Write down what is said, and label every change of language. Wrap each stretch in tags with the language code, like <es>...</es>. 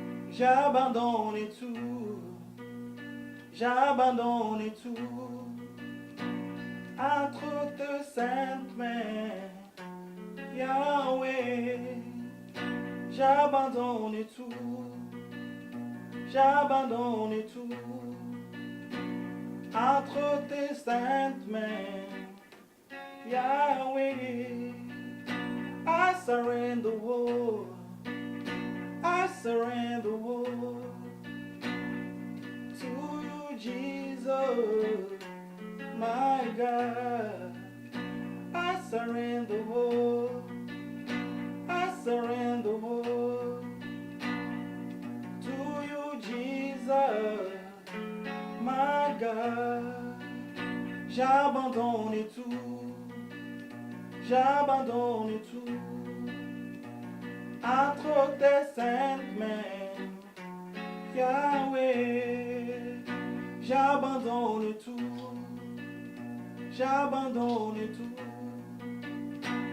<fr>J'abandonne tout, j'abandonne tout, entre tes saintes mains, Yahweh. J'abandonne tout, j'abandonne tout, entre tes saintes mains, Yahweh.</fr> <en>I surrender all. I surrender all to you, Jesus, my God. I surrender all. I surrender all to you, Jesus, my God.</en> <fr>J'abandonne tout, j'abandonne tout. Entre tes saintes mains, Yahweh, j'abandonne tout, j'abandonne tout.</fr>